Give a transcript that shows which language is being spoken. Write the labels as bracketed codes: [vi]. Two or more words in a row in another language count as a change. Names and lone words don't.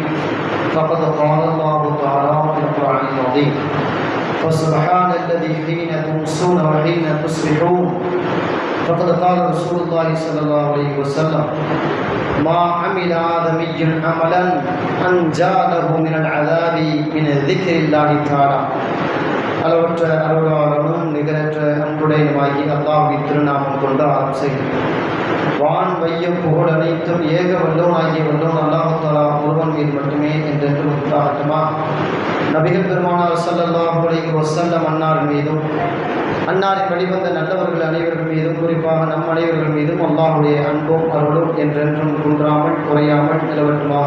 [ar] فقد قال الله تعالى في القرآن العظيم: فسبحان الذي حين تمسون وحين تصبحون. فقد قال رسول الله صلى الله عليه وسلم: ما عمل آدمي عملا أنجى له من العذاب من ذكر الله تعالى. [ta] அளவற்ற அருளாளனும் நிகரற்ற அன்புடையனுமாகி அல்லாஹ்வின் திருநாமம் கொண்டு ஆரம்பிக்கிறேன். வான் வையம் புகழ் அனைத்தும் ஏக வல்லோன் ஆகிய வல்லோன் அல்லாஹ் தஆலா ஒருவன் மீது மட்டுமே என்றென்றும் உண்டாகட்டுமா. நபிகள் பெருமானார் [ar] صلى الله عليه وسلم [ta] அன்னார் மீதும் அன்னாரின் வழிவந்த நல்லவர்கள் அனைவர்கள் மீதும் குறிப்பாக நம் அனைவர்கள் மீதும் அல்லாஹ்வுடைய அன்பும் அருளும் என்றென்றும் குன்றாமல் குறையாமல் நிலவட்டுமாக.